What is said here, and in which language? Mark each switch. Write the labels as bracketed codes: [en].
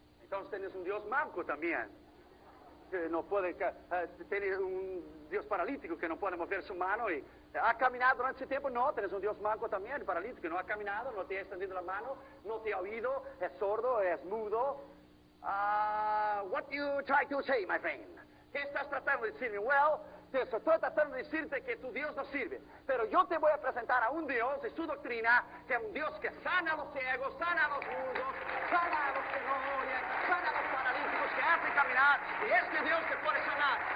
[es] Entonces tienes un Dios manco también. Que no puede, tiene un Dios paralítico que no puede mover su mano y ha caminado durante ese tiempo. No, tienes un Dios manco también, paralítico, no ha caminado, no te ha extendido la mano, no te ha oído, es sordo, es mudo. [en] What do you try to say, my friend? [es] ¿Qué estás tratando de decirme? Well, estoy tratando de decirte que tu Dios no sirve, pero yo te voy a presentar a un Dios y su doctrina, que es un Dios que sana a los ciegos, sana a los mudos, sana a los que no oyen, sana a los paralíticos, que hace caminar, y este Dios te puede sanar.